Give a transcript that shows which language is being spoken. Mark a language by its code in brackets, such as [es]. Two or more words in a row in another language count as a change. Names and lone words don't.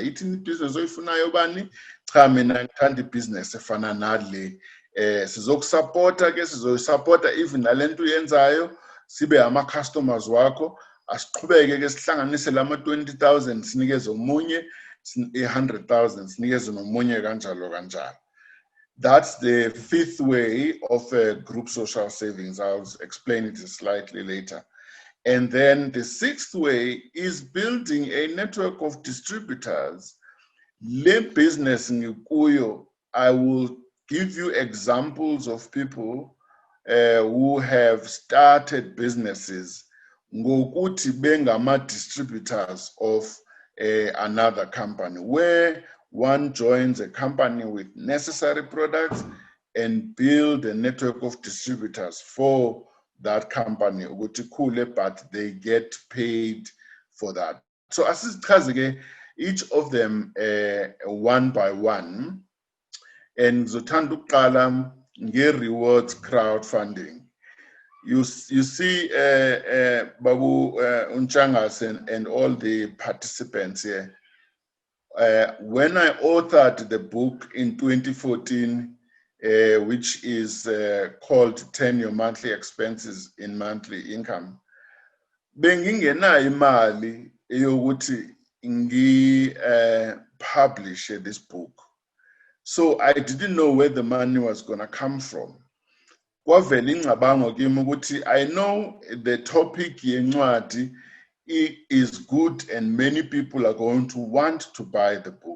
[nd] Ithini ibhizinesi oyifunayo bani? Cha, mina ngithanda ibhizinesi efana nale. Sizokusupporta ke, sizoyisupporta even nalento uyenzayo, sibe ama customers wakho, asiqhubeke ke sihlanganise lama 20,000 sinikeze omunye, 100,000 sinikeze nomunye kanjalo kanjalo. [en] That's the fifth way of group social savings. I'll explain it slightly later. And then the sixth way is building a network of distributors. [nd] Le business ngikuyo, [en] I will give you examples of people who have started businesses [nd] ngokuthi bengama [en] distributors of another company, where one joins a company with necessary products and build a network of distributors for that company, but they get paid for that. So each of them one by one, and [nd] zothanda ukuqala nge-rewards crowdfunding. [en] You see Babu Unchangas and all the participants here. When I authored the book in 2014, which is called 10 Your Monthly Expenses in Monthly Income, [nd] bengingenayo imali eyokuthi [en] publish this book. So I didn't know where the money was going to come from. I know the topic yencwadi is good and many people are going to want to buy the book.